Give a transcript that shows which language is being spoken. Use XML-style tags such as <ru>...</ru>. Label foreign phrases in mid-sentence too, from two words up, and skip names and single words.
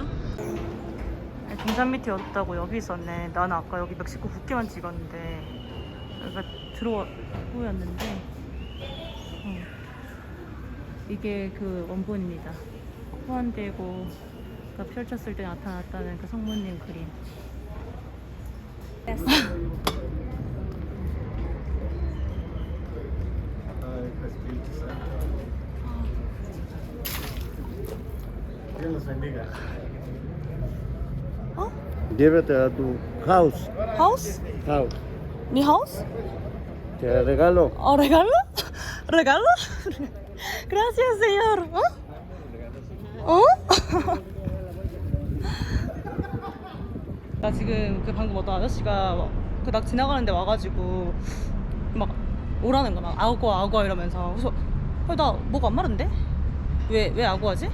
<ko>등산 밑에 없다고 여기 있었네. 나는 아까 여기 멕시코 국기만 찍었는데 여기가 들어와 보였는데 이게 그 원본입니다. 후안디에고가 펼쳤을 때 나타났다는 그 성모님 그림.</ko> <es>Dios los bendiga. Llévate a tu house.</es> <en>하우스? House. 미 하우스?</en> <es>Te regalo. regalo? regalo? gracias señor.</es> <ko>나 지금 그 방금 어떤 아저씨가 그 나 지나가는데 와가지고 막 오라는 거야. 막 아우고 이러면서. 그래서 나 뭐가 안 마른데? 왜 아구하지?</ko>